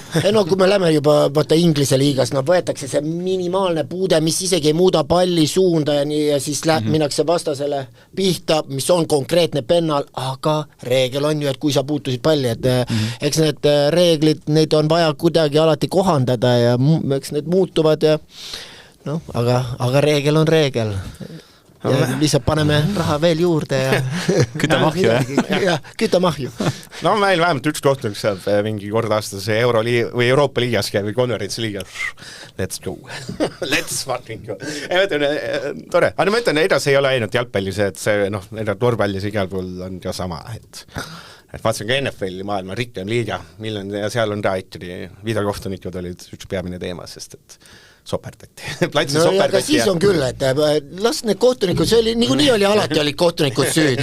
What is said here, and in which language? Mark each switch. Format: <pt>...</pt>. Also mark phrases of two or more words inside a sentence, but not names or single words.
<et>Kui me lähme juba Inglise liigas, võetakse see minimaalne puude, mis isegi ei muuda palli suunda ja siis minnakse vastasele pihta, mis on konkreetne pennal, aga reegel on ju, et kui sa puutusid palli, et eks need reeglid, neid on vaja kuidagi alati kohandada ja eks need muutuvad ja aga reegel on reegel. Ja lihtsalt paneme raha veel juurde ja küta mahju, jah? Küta mahju. Meil vähemalt üks kohtunik saab mingi kord aastas või Euroopa liigas käib või konverentsiliigas.</et> <en>Let's go. Let's fucking go.</en> <et>Tore. Aga ma ütlen, edasi ei ole ainult jalgpallis, et see korvpallis igal pool on ka sama, et vaatasin ka NFL-i maailma rikkam liiga, ja seal on ta ikkagi videokohtunikud olid üks peamine teema, sest et soperdati. Aga siis on küll, et las need kohtunikud, see oli, nii oli alati olid kohtunikud süüd.</et>